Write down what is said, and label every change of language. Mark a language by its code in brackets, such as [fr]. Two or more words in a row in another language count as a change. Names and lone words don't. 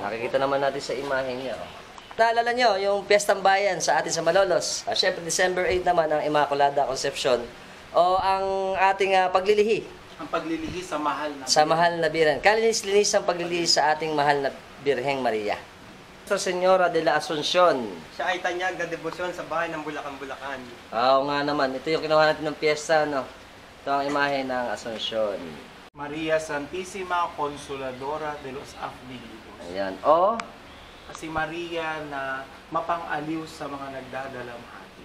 [tl] Nakikita naman natin sa imahe niya, oh. Naalala nyo, yung Piyestang Bayan sa atin sa Malolos. Siyempre, December 8 naman ang Immaculada Concepcion. O ang ating paglilihi. Ang paglilihi sa mahal na Sa mahal na birhen. Kalinis-linis ang paglilihi sa ating mahal na Birheng Maria. Nuestra Señora de la Asuncion. Siya ay tanyag na debosyon sa bahay ng Bulacan-Bulacan. Oo nga naman. Ito yung kinuha natin ng piyesta, no? Ito ang imahe ng Asuncion. Maria Santissima Consoladora de los Afligidos. Ayan. O? Si Maria na mapang-aliw sa mga nagdadalamhati.